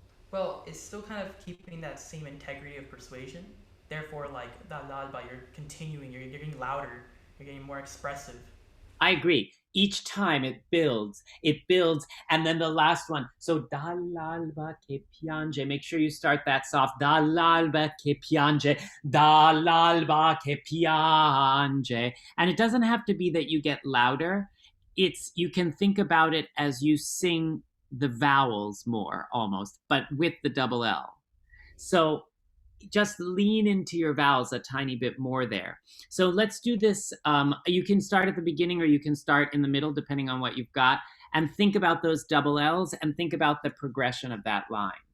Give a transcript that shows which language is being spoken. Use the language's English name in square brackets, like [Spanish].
[English] Well, it's still kind of keeping that same integrity of persuasion. Therefore, like dall'alba, you're continuing, you're getting louder, you're getting more expressive. I agree. Each time it builds, and then the last one. So [Italian] dall'alba che piange. [English] Make sure you start that soft. [Italian] Dall'alba che piange, dall'alba che piange. [English] And it doesn't have to be that you get louder. You can think about it as you sing the vowels more, almost, but with the double L. So just lean into your vowels a tiny bit more there. So let's do this. You can start at the beginning or you can start in the middle, depending on what you've got, and think about those double L's and think about the progression of that line.